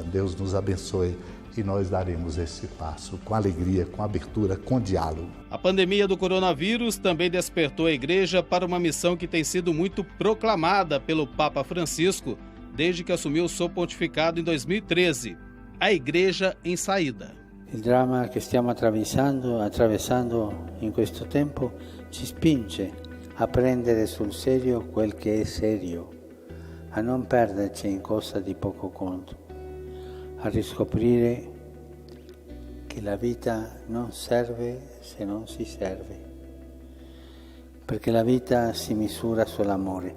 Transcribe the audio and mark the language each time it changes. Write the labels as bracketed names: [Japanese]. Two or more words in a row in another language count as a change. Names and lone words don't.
[Portuguese] Deus nos abençoe e nós daremos esse passo com alegria, com abertura, com diálogo. A pandemia do coronavírus também despertou a Igreja para uma missão que tem sido muito proclamada pelo Papa Francisco desde que assumiu o seu pontificado em 2013. A Igreja em saída. [Italian] Il dramma che stiamo attraversando in questo tempo ci spinge a prendere sul serio quel che è serio, a non perderci in cosa di poco conto, a riscoprire che la vita non serve se non si serve, perché la vita si misura sull'amore.